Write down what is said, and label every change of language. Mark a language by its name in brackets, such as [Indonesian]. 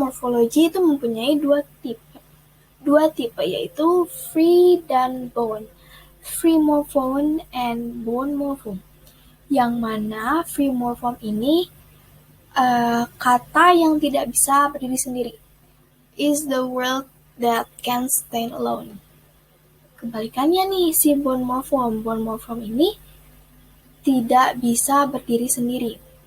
[Indonesian] Morfologi itu mempunyai dua tipe yaitu free dan bound. [English] Free morpheme and bound morpheme. [Indonesian] Yang mana free morpheme ini kata yang tidak bisa berdiri sendiri. [English] Is the word that can stand alone. [Indonesian] Kebalikannya nih si bound morpheme. Bound morpheme ini tidak bisa berdiri sendiri.